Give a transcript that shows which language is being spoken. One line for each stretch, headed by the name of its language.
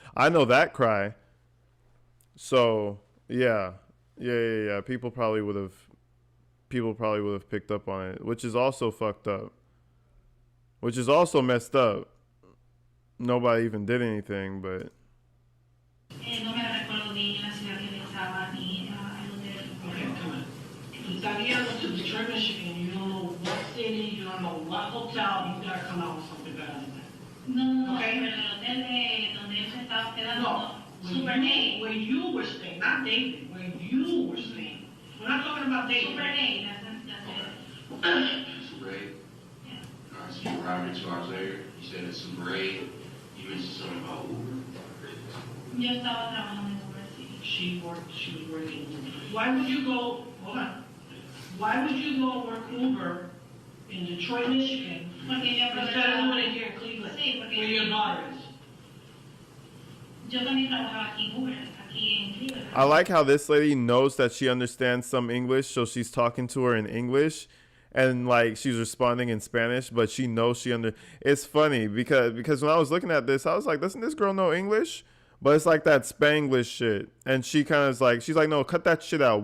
English: I know that cry. So yeah. People probably would have picked up on it, which is also fucked up. Which is also messed up. Nobody even did anything, but.
Spanish: No me recuerdo bien la ciudad que estaba ni el hotel.
English: Okay, come on. Danielle went to Detroit, Michigan. You don't know what city, you don't know what hotel. You gotta come out with something better than that.
Spanish: No,
English: Okay.
Spanish: pero el hotel donde él se estaba quedando,
English: No. Super 8. Where you were staying, not David, where you were staying. We're not talking about dating. Super 8, that's it. Super 8. Yeah. All right, so you arrived here 2 hours later. You said it's Super 8. You mentioned something about Uber.
Spanish: Yo estaba trabajando en Uber, sí.
English: She was working. Why would you go, hold on. Why would you go work Uber in Detroit, Michigan,
Spanish: Porque yo
English: instead of doing it here in Cleveland,
Spanish: Sí, porque
English: where your daughter is?
Spanish: yo también trabajaba aquí en Uber, aquí en Cleveland.
English: I like how this lady knows that she understands some English, so she's talking to her in English, and like she's responding in Spanish, but she knows she under. It's funny because when I was looking at this, I was like, doesn't this girl know English? But it's like that Spanglish shit, and she kind of is like, she's like, no, cut that shit out.